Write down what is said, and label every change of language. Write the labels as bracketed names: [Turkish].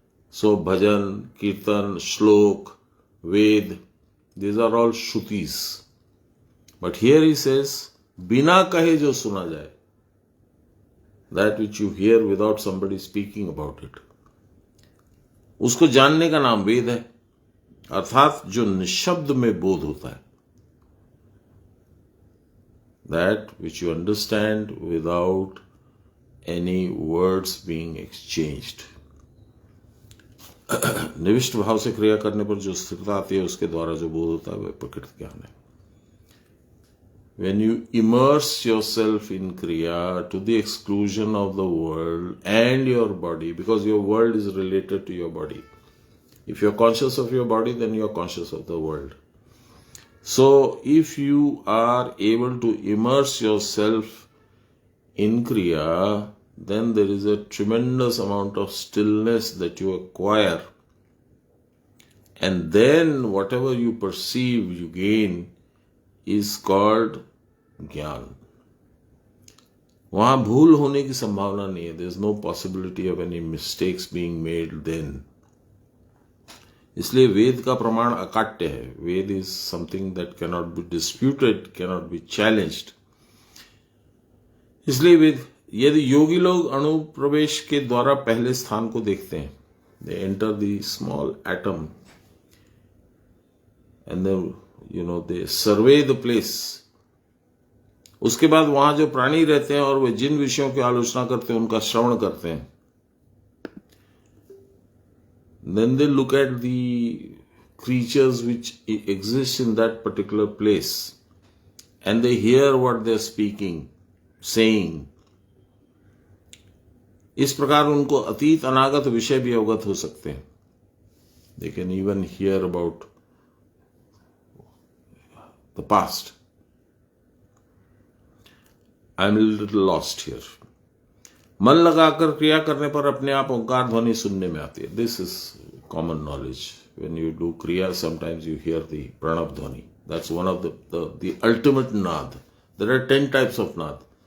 [English] So bhajan, kirtan, shlok, ved, these are all Shrutis. But here he says, [Hindi] Bina kahe jo suna jaye. [English] That which you hear without somebody speaking about it. [Hindi] उसको जानने का नाम वेद है. अर्थात जो निशब्द में बोध होता है. [English] That which you understand without any words being exchanged. [Hindi] निविष्ट भाव से क्रिया करने पर जो स्थिरता आती है उसके द्वारा जो बोध होता है वह प्रकृत ज्ञान है. [English] When you immerse yourself in Kriya to the exclusion of the world and your body, because your world is related to your body. If you are conscious of your body, then you are conscious of the world. So, if you are able to immerse yourself in Kriya, then there is a tremendous amount of stillness that you acquire. And then whatever you perceive, you gain, is called gyan. [Hindi] वहां भूल होने की संभावना नहीं है. [English] There is no possibility of any mistakes being made then. [Hindi] इसलिए वेद का प्रमाण अकाट्य है. [English] Veda is something that cannot be disputed, cannot be challenged. [Hindi] इसलिए वेद, यदि योगी लोग अणुप्रवेश के द्वारा पहले स्थान को देखते हैं, [English] They enter the small atom and they survey the place. [Hindi] उसके बाद वहां जो प्राणी रहते हैं और वे जिन विषयों की आलोचना करते हैं उनका श्रवण करते हैं, [English] then they look at the creatures which exist in that particular place and they hear what they're speaking, saying. [Hindi] इस प्रकार उनको अतीत अनागत विषय भी अवगत हो सकते हैं. [English] They can even hear about the past. I'm a little lost here. [Hindi] मन लगाकर क्रिया करने पर अपने आप ओंकार ध्वनि सुनने में आती है. [English] This is common knowledge. When you do kriya, sometimes you hear the pranav dhwani. That's one of the ultimate naad. There are 10 types of naad.